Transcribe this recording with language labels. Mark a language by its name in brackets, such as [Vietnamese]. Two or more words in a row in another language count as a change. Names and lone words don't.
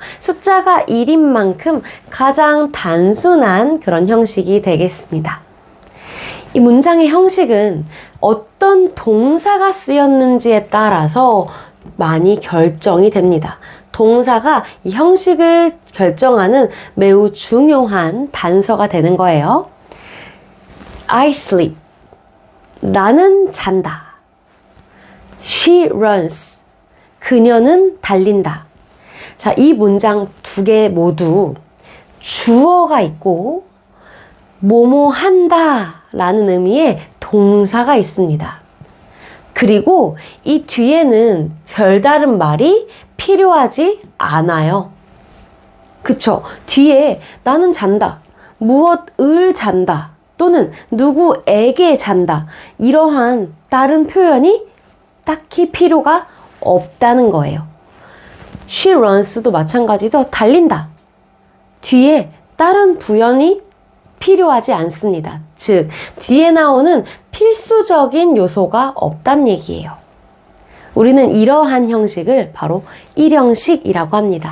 [Korean] 숫자가 1인 만큼 가장 단순한 그런 형식이 되겠습니다. 이 문장의 형식은 어떤 동사가 쓰였는지에 따라서 많이 결정이 됩니다. 동사가 이 형식을 결정하는 매우 중요한 단서가 되는 거예요. [English] I sleep. [Korean] 나는 잔다. [English] She runs. [Korean] 그녀는 달린다. 자, 이 문장 2개 모두 주어가 있고 뭐뭐 한다 라는 의미의 동사가 있습니다. 그리고 이 뒤에는 별다른 말이 필요하지 않아요. 그쵸? 뒤에 나는 잔다, 무엇을 잔다, 또는 누구에게 잔다, 이러한 다른 표현이 딱히 필요가 없다는 거예요. [English] She runs [Korean] 도 마찬가지죠. 달린다. 뒤에 다른 부연이 필요하지 않습니다. 즉, 뒤에 나오는 필수적인 요소가 없단 얘기예요. 우리는 이러한 형식을 바로 1형식이라고 합니다.